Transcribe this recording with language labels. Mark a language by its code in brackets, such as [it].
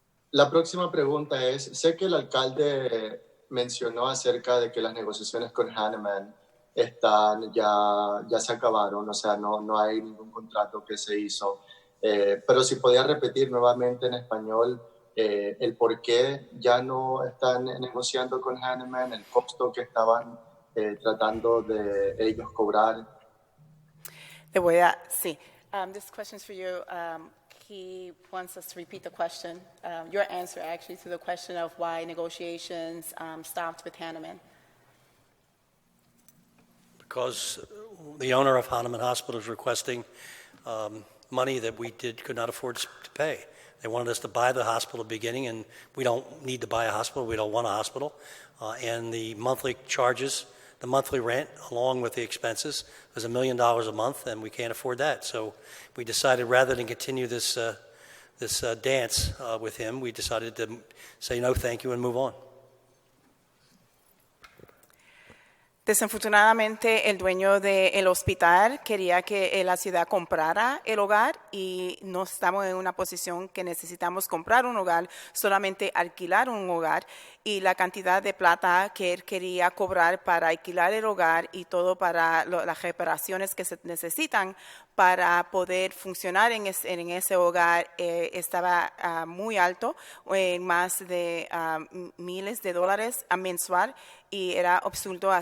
[es] La próxima pregunta es, sé que el alcalde mencionó acerca de que las negociaciones con Hanneman ya se acabaron, o sea, no hay ningún contrato que se hizo. Pero si podía repetir nuevamente en español el por qué ya no están negociando con Hanneman, el costo que estaban tratando de ellos cobrar. Sí. [en] This question is for you. He wants us to repeat the question, your answer actually to the question of why negotiations stopped with Hanneman. Because the owner of Hahnemann Hospital is requesting money that we could not afford to pay. They wanted us to buy the hospital at the beginning, and we don't need to buy a hospital. We don't want a hospital. And the monthly charges, the monthly rent, along with the expenses, was $1 million a month, and we can't afford that. So we decided rather than continue this dance with him, we decided to say no, thank you, and move on. [es] Desafortunadamente, el dueño del hospital quería que la ciudad comprara el hogar y no estamos en una posición que necesitamos comprar un hogar, solamente alquilar un hogar. Y la cantidad de plata que él quería cobrar para alquilar el hogar y todo para las reparaciones que se necesitan para poder funcionar en ese hogar estaba muy alto, más de miles de dólares mensual, y era absurdo.